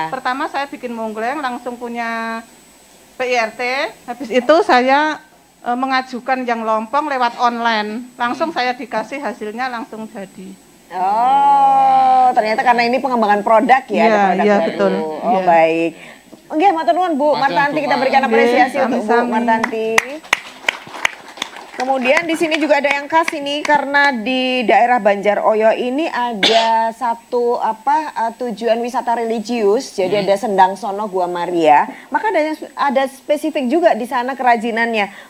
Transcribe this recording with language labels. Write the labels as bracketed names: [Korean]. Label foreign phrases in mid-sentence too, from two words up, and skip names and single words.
[Indonesian] pertama saya bikin Munggleng, langsung punya PIRT. Habis itu saya mengajukan yang lompong lewat online. Langsung saya dikasih hasilnya langsung jadi. Oh, ternyata karena ini pengembangan produk ya, Iya, ada produk iya, baru. betul. Oh, Iya. baik. Oke, [Javanese] matur nuwun [Indonesian] Bu Matur Martanti, nuwun, kita Pak. berikan apresiasi Nggih, untuk Bu sami-sami. Martanti. Kemudian di sini juga ada yang khas ini karena di daerah Banjaroyo ini ada satu tujuan wisata religius, jadi ada Sendang Sono Gua Maria. Maka ada spesifik juga di sana kerajinannya.